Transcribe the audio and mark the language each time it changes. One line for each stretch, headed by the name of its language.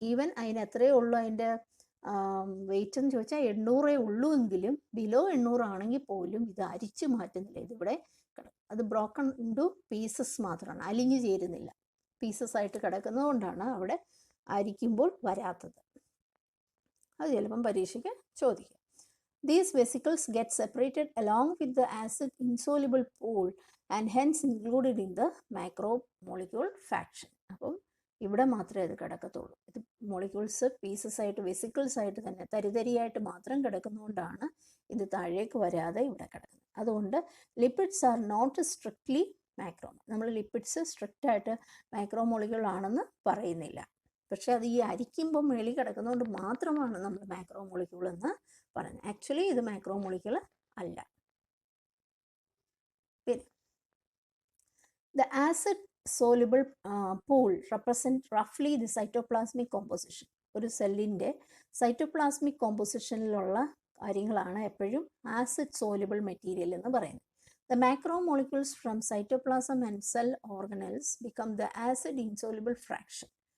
Malayalam: Even അതിന് എത്രയേ ഉള്ളൂ അതിൻ്റെ വെയിറ്റ് എന്ന് ചോദിച്ചാൽ 800 ഉള്ളൂ എങ്കിലും ബിലോ 800 ആണെങ്കിൽ പോലും ഇത് അരിച്ചു മാറ്റുന്നില്ല. ഇതിവിടെ അത്
English: broken into pieces
Malayalam: മാത്രമാണ്, അലിഞ്ഞു ചേരുന്നില്ല. പീസസ് ആയിട്ട് കിടക്കുന്നത് കൊണ്ടാണ് അവിടെ അരിക്കുമ്പോൾ വരാത്തത്. അത് ചിലപ്പം പരീക്ഷയ്ക്ക് ചോദിക്കാം.
English: These vesicles get separated along with the acid insoluble pool and hence included in the macromolecule fraction.
Malayalam: അപ്പം ഇവിടെ മാത്രമേ അത് കിടക്കത്തുള്ളൂ. ഇത് മോളിക്യൂൾസ് പീസസ് ആയിട്ട് വെസിക്കിൾസ് ആയിട്ട് തന്നെ തരിതരിയായിട്ട് മാത്രം കിടക്കുന്നതുകൊണ്ടാണ് ഇത് താഴേക്ക് വരാതെ ഇവിടെ കിടക്കുന്നത്.
English: അതുകൊണ്ട് lipids are not strictly macro.
Malayalam: നമ്മൾ ലിപ്പിഡ്സ് സ്ട്രിക്റ്റ് ആയിട്ട് മാക്രോമോളിക്യൂൾ ആണെന്ന് പറയുന്നില്ല. പക്ഷെ അത് ഈ അരിക്കുമ്പോൾ മേളിൽ കിടക്കുന്നതുകൊണ്ട് മാത്രമാണ് നമ്മൾ മാക്രോമോളിക്യൂൾ എന്ന് പറയുന്നത്. ആക്ച്വലി ഇത് മാക്രോമോളിക്യൂൾ അല്ല.
English: പിന്നെ the acid soluble pool represent roughly the cytoplasmic composition.
Malayalam: ഒരു സെല്ലിൻ്റെ സൈറ്റോപ്ലാസ്മിക് കോമ്പോസിഷനിലുള്ള കാര്യങ്ങളാണ് എപ്പോഴും ആസിഡ് സോലുബിൾ മെറ്റീരിയൽ എന്ന് പറയുന്നത്.
English: The macromolecules from cytoplasm and cell organelles become the acid insoluble fraction.